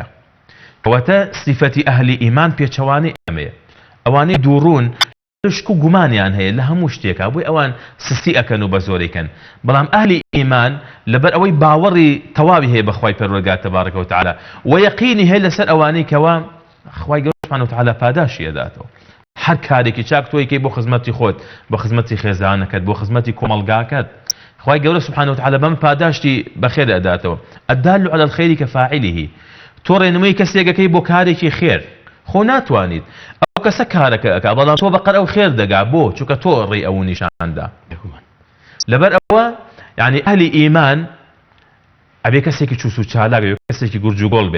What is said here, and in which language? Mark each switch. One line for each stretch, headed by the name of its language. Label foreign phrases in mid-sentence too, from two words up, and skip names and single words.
Central Kurdish: کەواتە سیفەتی ئەهلی ئیمان پێچەوانەی ئەمەیە ئەوانەی دووڕوون شک و گومانیان هەیە لە هەموو شتێکە بۆی ئەوان سستی ئەکەن و بە زۆرەکەن بەڵام ئەهلی ئیمان لەبەر ئەوەی باوەڕی تەواوی هەیە بەخوای پەروەردگار
Arabic: تەبارەکە و تەعالە
Central Kurdish: و یەقینی هەیە لەسەر ئەوانەی کەوا خوای گەورە
Arabic: سبحانه وتعالى
Central Kurdish: پاداشی ئەداتەوە. هەر کارێکی چاک تۆی کەی بۆ خزمەتی خۆت بۆ خزمەتی خێزانەکەت بۆ خزمەتی کۆمەڵگاکەت خوای گەورە
Arabic: سبحانه وتعالى
Central Kurdish: بەم پاداشتی بەخێر ئەداتەوە.
Arabic: الدال على الخير كفاعله.
Central Kurdish: تۆ ڕێنمووی کەسێکەکەی بۆ کارێکی خێر خۆ ناتوانیت ئەو کەسە کارەکە ئەکا بەڵام تۆ بەقەر ئەو خێر دەگا بۆ چونکە تۆ ڕێی ئەو نیشاندا. لەبەر ئەوە يعني ئەهلی ئیمان ئەبێ کەسێکی چوس و چالاک کەسێکی گورج و گۆڵ بێت.